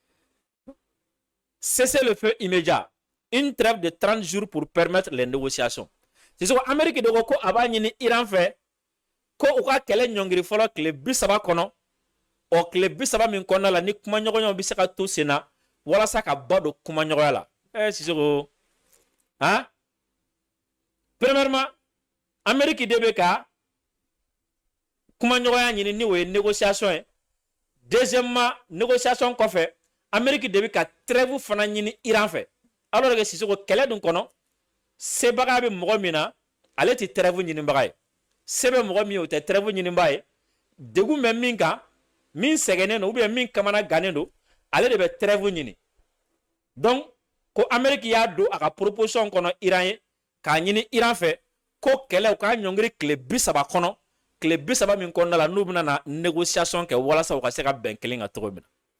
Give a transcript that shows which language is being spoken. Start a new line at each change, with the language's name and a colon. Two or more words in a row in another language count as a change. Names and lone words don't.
French: cesser le feu immédiat une trêve de 30 jours pour permettre les négociations c'est ce que
Bambara: Amérique de ko a b'a ɲini Iran fɛ ko u ka kɛlɛ ɲɔngiri fɔlɔ tile 30 kɔnɔ tile 30 min kɔnɔna la ni kuma ɲɔgɔnyaw bɛ se ka to sen na walasa ka bɔ don kuma ɲɔgɔnya la Sisoko hein premièrement Amérique de bɛ ka kuma ɲɔgɔnya ɲini ni o ye négociation ye deuxièmement négociation kɔfɛ Amérique de bɛ ka trêve fana ɲini Iran fɛ
French: alors que
Bambara: Sisoko kɛlɛ dun kɔnɔ sebaga bɛ mɔgɔ min na ale tɛ trêve ɲinibaga ye se bɛ mɔgɔ min ye o tɛ trêve ɲinibaga ye degun bɛ min kan min sɛgɛnnen don
French: ou bien
Bambara: min kamana gannen don ale de bɛ trêve ɲini donc ko Amérique y'a don a ka proposition kɔnɔ Iran ye k'a ɲini Iran fɛ ko kɛlɛ u k'a ɲɔngiri tile 30 kɔnɔ tile 30 min kɔnɔna la n'u bɛna na négociation kɛ walasa u ka se ka bɛn kelen kan cogo min